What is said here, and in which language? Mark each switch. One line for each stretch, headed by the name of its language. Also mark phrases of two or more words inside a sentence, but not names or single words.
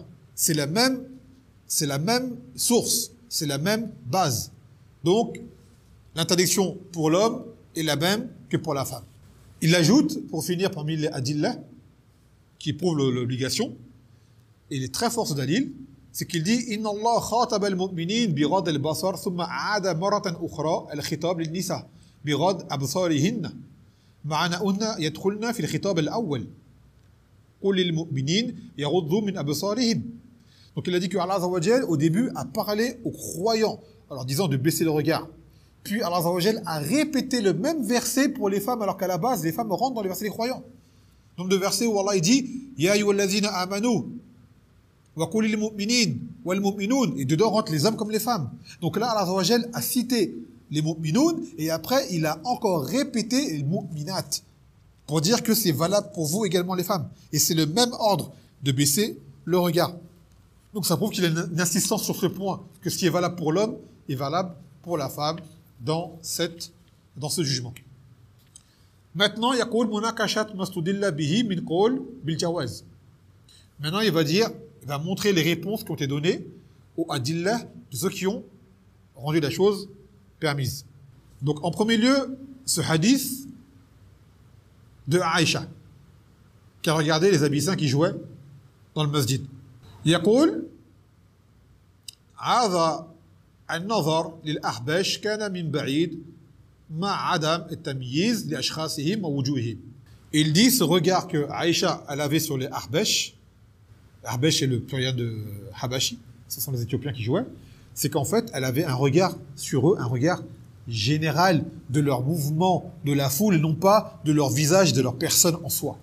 French: C'est la même source, c'est la même base. Donc, l'interdiction pour l'homme est la même que pour la femme. Il ajoute, pour finir parmi les adillah, qui prouvent l'obligation, et il est très fort ce dalil, c'est qu'il dit «
Arabic: إن الله خاطب المؤمنين بغض البصر ثم أعاد مرة أخرى الخطاب للنساء بغض أبصارهن مع أنهن يدخلن في الخطاب الأول قل للمؤمنين يغضوا من أبصارهم
French: » Donc il a dit que Allah
Arabic: عز وجل,
French: au début, a parlé aux croyants, en leur disant de baisser le regard. Puis Allah
Arabic: عز وجل
French: a répété le même verset pour les femmes, alors qu'à la base, les femmes rentrent dans les versets des croyants. Nombre de versets où Allah il dit
Arabic: يا أيها الذين آمنوا وقل للمؤمنين والمؤمنون,
French: et dedans rentrent les hommes comme les femmes. Donc là, Allah
Arabic: عز وجل
French: a cité les mu'minoun, et après, il a encore répété les mu'minat, pour dire que c'est valable pour vous également les femmes. Et c'est le même ordre de baisser le regard. Donc ça prouve qu'il y a une insistance sur ce point, que ce qui est valable pour l'homme est valable pour la femme dans ce jugement. Maintenant,
Arabic: يقول مناقشة ما استدل به من قول بالجواز.
French: Maintenant, il va montrer les réponses qui ont été données aux adillah de ceux qui ont rendu la chose permise. Donc, en premier lieu, ce hadith de Aïcha, qui a regardé les Abyssins qui jouaient dans le masjid.
Arabic: يقول هذا النظر للأحباش كان من بعيد مع عدم التمييز لأشخاصهم ووجوههم.
French: Il dit ce regard que Aïcha elle avait sur les Ahbash. Ahbash est le pluriel de Habashi, ce sont les Éthiopiens qui jouaient. C'est qu'en fait, elle avait un regard sur eux, un regard général de leur mouvement, de la foule, et non pas de leur visage, de leur personne en soi.